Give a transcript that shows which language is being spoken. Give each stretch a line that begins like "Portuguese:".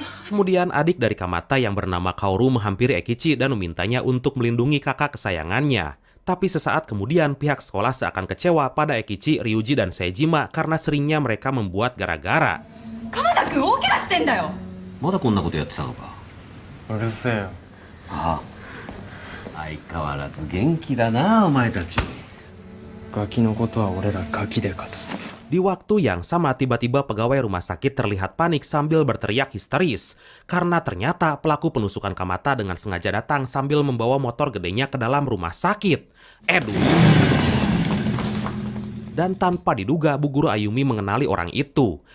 Indonesian: Kemudian adik dari Kamata yang bernama Kaoru menghampiri Ekichi dan memintanya untuk melindungi kakak kesayangannya. Tapi sesaat kemudian pihak sekolah seakan kecewa pada Ekichi, Ryuji, dan Seijima karena seringnya mereka membuat gara-gara.
Japanese: 鎌田君大怪我してんだよ。まだこんなことやってたのか。うるせえよ。ああ。相変わらず元気だなお前たち。ガキのことは俺らガキで片付け。
Indonesian: Di waktu yang sama, tiba-tiba pegawai rumah sakit terlihat panik sambil berteriak histeris. Karena ternyata pelaku penusukan Kamata dengan sengaja datang sambil membawa motor gedenya ke dalam rumah sakit. Dan tanpa diduga, Bu Guru Ayumi mengenali orang itu.